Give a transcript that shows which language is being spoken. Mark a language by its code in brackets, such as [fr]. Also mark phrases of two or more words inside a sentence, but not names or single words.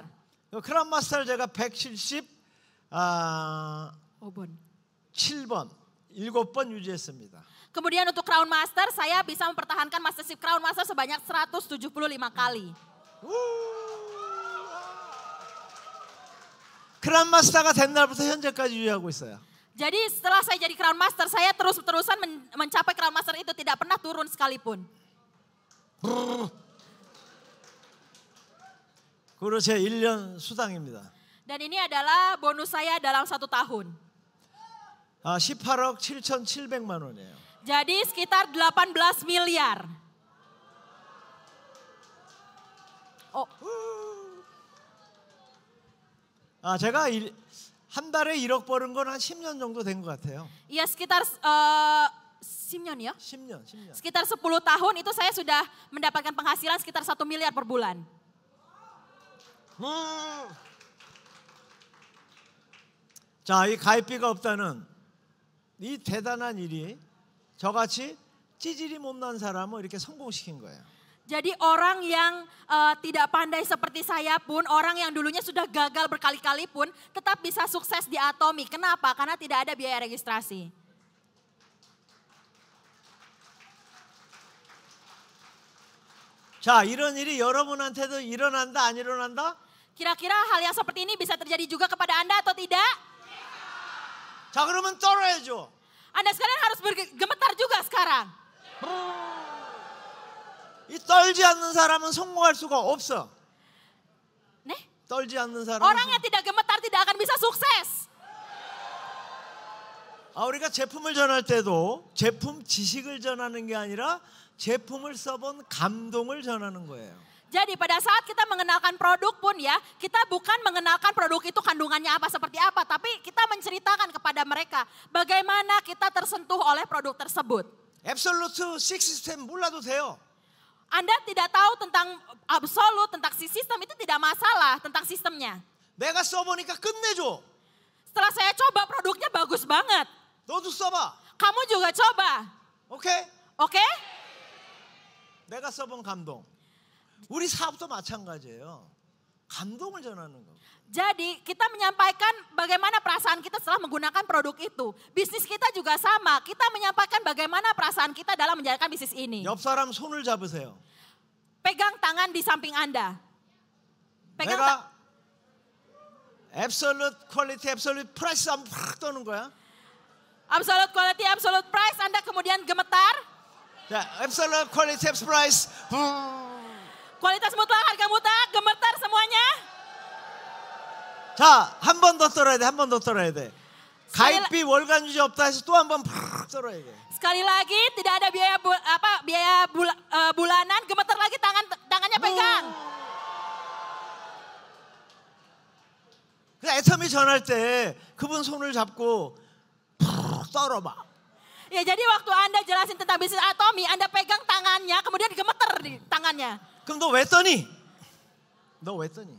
[ko] 크라운 마스터를 제가 177번, 7번 유지했습니다. [id] Kemudian untuk Crown Master saya bisa mempertahankan mastership Crown Master sebanyak 175 kali. [ko] 크라운 마스터가 된 날부터 현재까지 유지하고 있어요. [id] Jadi setelah saya jadi Crown Master, saya terus-terusan mencapai Crown Master itu tidak pernah turun sekalipun. [ko] 그리고 제 1년 수당입니다. [id] Dan ini adalah bonus saya dalam 1 tahun. [ko] 18억 7,700만 원이에요. [id] Jadi sekitar 18 miliar. [ko] 제가 한 달에 1억 버는 건 한 10년 정도 된 것 같아요. [id] Ya sekitar 10년 ya? [ko] 10년. [id] Sekitar 10 tahun itu saya sudah mendapatkan penghasilan sekitar 1 miliar per bulan. [ko] 자, 이 가입비가 없다는 이 대단한 일이 저같이 찌질이 못난 사람을 이렇게 성공시킨 거예요. [id] Jadi orang yang tidak pandai seperti saya pun, orang yang dulunya sudah gagal berkali-kali pun tetap bisa sukses di Atomi. Kenapa? Karena tidak ada biaya registrasi. [ko] 자, 이런 일이 여러분한테도 일어난다, 안 일어난다? [id] Kira-kira hal yang seperti ini bisa terjadi juga kepada Anda atau tidak? [ko] 자, 그러면 떨어야죠. [id] Anda sekalian harus bergemetar juga sekarang. [ko] 이 떨지 않는 사람은 성공할 수가 없어. 네? 떨지 않는 사람은 [id] Orang yang tidak gemetar tidak akan bisa sukses. [ko] 우리가 제품을 전할 때도 제품 지식을 전하는 게 아니라 제품을 써본 감동을 전하는 거예요. [id] Jadi pada saat kita mengenalkan produk pun ya, kita bukan mengenalkan produk itu kandungannya apa seperti apa, tapi kita menceritakan kepada mereka bagaimana kita tersentuh oleh produk tersebut. [ko] 앱솔루트 6 시스템 몰라도 돼요. [id] Anda tidak tahu tentang absolut, tentang si sistem itu tidak masalah, tentang sistemnya. [ko] 내가 써보니까 끝내줘. [id] Setelah saya coba produknya bagus banget. [ko] 너도 써봐. [id] Kamu juga coba. [ko] 오케이? [id] Oke? [ko] 내가 써본 감동. 우리 사업도 마찬가지예요. 감동을 전하는 거. [id] Jadi kita menyampaikan bagaimana perasaan kita setelah menggunakan produk itu. Bisnis kita juga sama. Kita menyampaikan bagaimana perasaan kita dalam menjalankan bisnis ini. [ko] 옆 사람 손을 잡으세요. [id] Pegang tangan di samping Anda. Pegang [ko] 내가 [en] absolute quality, absolute price [ko] 하면 팍 떠는 거야. [en] absolute quality, absolute price. [id] Anda kemudian gemetar. [ko] 자, [en] absolute quality, absolute price. [id] Kualitas mutlak, harga mutlak, gemetar semuanya. [ko] 자, 한 번 더 떨어야 돼. 한 번 더 떨어야 돼. 가입비 월간 유지 없다 해서 또 한 번 팍 떨어야 돼. [id] Sekali lagi tidak ada biaya bulanan, gemetar lagi tangannya pegang. [ko] 그 애터미 전할 때 그분 손을 잡고 팍 떨어봐. [id] Ya jadi waktu Anda jelasin tentang bisnis Atomi, Anda pegang tangannya, kemudian gemeter di tangannya. [ko] 그럼 너 왜 떠니? 너 왜 떠니?